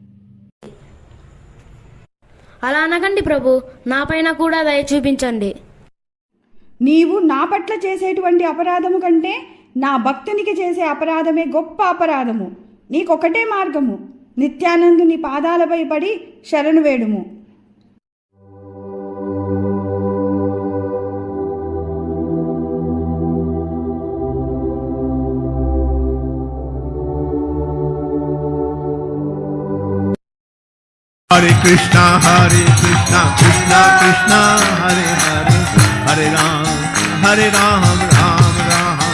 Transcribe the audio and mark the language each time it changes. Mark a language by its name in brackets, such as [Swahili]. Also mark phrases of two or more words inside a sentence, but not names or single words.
[Telugu] అలా అనకండి ప్రభు, నా పైన కూడా దయ చూపించండి. నీవు నా పట్ల చేసేటువంటి అపరాధము కంటే నా భక్తునికి చేసే అపరాధమే గొప్ప అపరాధము. నీకొకటే మార్గము, నిత్యానందుని పాదాలపై పడి శరణు వేడుము. [Sanskrit] हरे कृष्ण, कृष्ण कृष्ण, हरे हरे, हरे राम, राम राम.